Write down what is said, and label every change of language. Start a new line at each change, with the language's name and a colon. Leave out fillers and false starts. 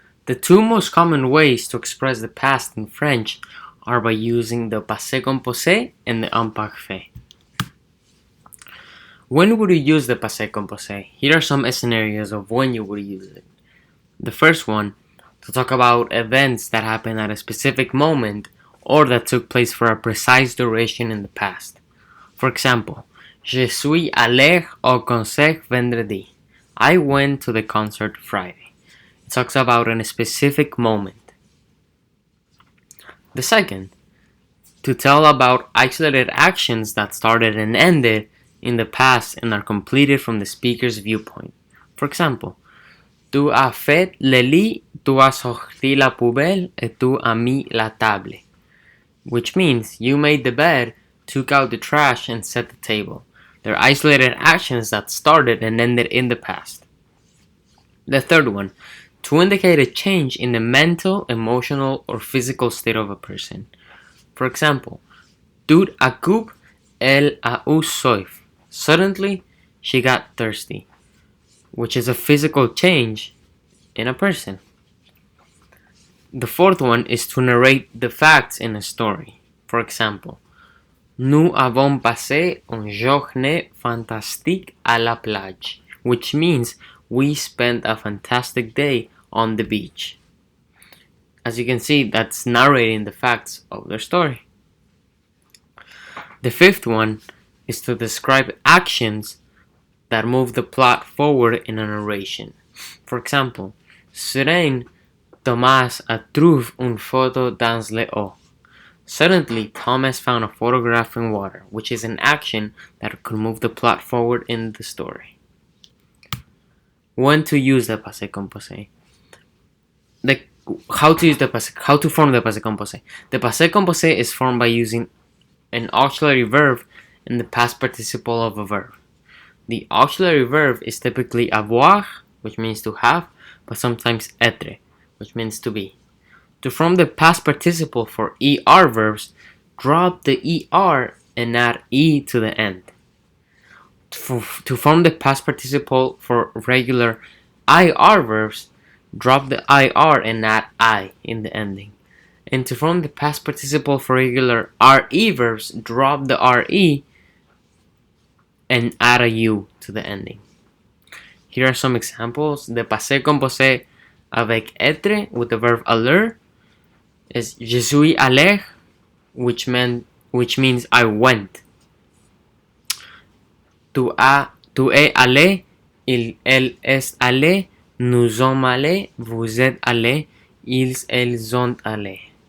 English: The two most common ways to express the past in French are by using the Passe con Passe and the Imparfait. When would you use the Passe con Passe? Here are some scenarios of when you would use it. The first one, to talk about events that happened at a specific moment or that took place for a precise duration in the past.
French: For example, Je suis allé au concert vendredi.
English: I went to the concert Friday. It talks about a specific moment. The second, to tell about isolated actions that started and ended in the past and are completed from the speaker's viewpoint.
French: For example, tu as fait le lit, tu as sorti la poubelle et tu as mis la table.
English: Which means you made the bed, took out the trash, and set the table. They're isolated actions that started and ended in the past. The third one, to indicate a change in the mental, emotional, or physical state of a person.
French: For example, tout à coup, elle a eu soif.
English: Suddenly, she got thirsty, which is a physical change in a person. The fourth one is to narrate the facts in a story. For example,
French: nous avons passé une journée fantastique à la plage,
English: which means we spent a fantastic day on the beach. As you can see, that's narrating the facts of their story. The fifth one is to describe actions that move the plot forward in a narration.
French: For example, Seraine Thomas trouve une photo dans l'eau.
English: Suddenly, Thomas found a photograph in water, which is an action that could move the plot forward in the story. When to use the passé composé? How to form the passé composé? The passé composé is formed by using an auxiliary verb in the past participle of a verb. The auxiliary verb is typically avoir, which means to have, but sometimes être, which means to be. To form the past participle for ER verbs, drop the ER and add E to the end. To form the past participle for regular IR verbs, drop the IR and add I in the ending. And to form the past participle for regular RE verbs, drop the RE and add a U to the ending. Here are some examples. The passé composé avec être with the verb aller is
French: je suis allé,
English: which means I went.
French: Tu es allé, elle est allé, nous sommes allés, vous êtes allés, elles sont allés.